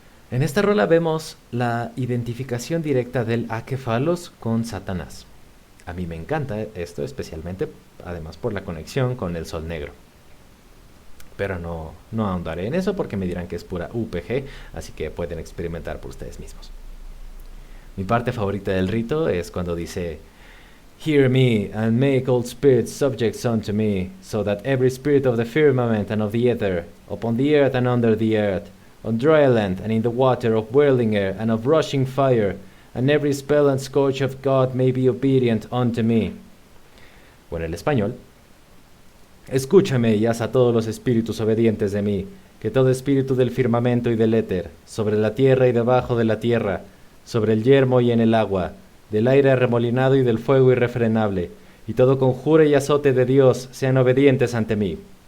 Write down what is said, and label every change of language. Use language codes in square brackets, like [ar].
[es] En esta rola vemos la identificación directa del Akefalos con Satanás. A mí me encanta esto, especialmente, además por la conexión con el Sol Negro. Pero no ahondaré en eso porque me dirán que es pura UPG, así que pueden experimentar por ustedes mismos. [en] Mi parte favorita del rito es cuando dice: Hear me, and make all spirits subjects unto me, so that every spirit of the firmament and of the ether, upon the earth and under the earth, on dry land and in the water, of whirling air and of rushing fire, and every spell and scourge of God may be obedient unto me. [es] O en el español: Escúchame y haz a todos los espíritus obedientes de mí, que todo espíritu del firmamento y del éter, sobre la tierra y debajo de la tierra, sobre el yermo y en el agua, del aire arremolinado y del fuego irrefrenable, y todo conjuro y azote de Dios sean obedientes ante mí.